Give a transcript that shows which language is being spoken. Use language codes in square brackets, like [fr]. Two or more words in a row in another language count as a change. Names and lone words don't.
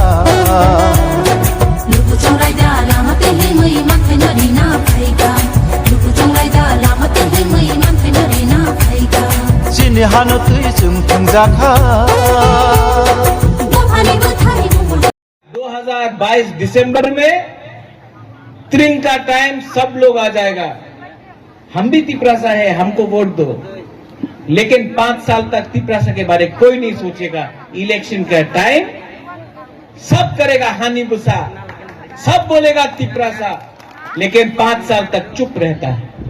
[trp] Lupu chongai da lamate hi mui man thainari na phaiga Lupu chongai da lamate hi mui man thainari na phaiga Sini hano tui chung thangjakha [hi] 2022 दिसंबर में त्रिंग का टाइम सब लोग आ जाएगा। हम भी तिपरासा है, हमको वोट दो। लेकिन 5 साल तक तिपरासा के बारे कोई नहीं सोचेगा। इलेक्शन का टाइम सब करेगा [trp] hani busa, [hi] सब बोलेगा तिपरासा, लेकिन 5 साल तक चुप रहता है।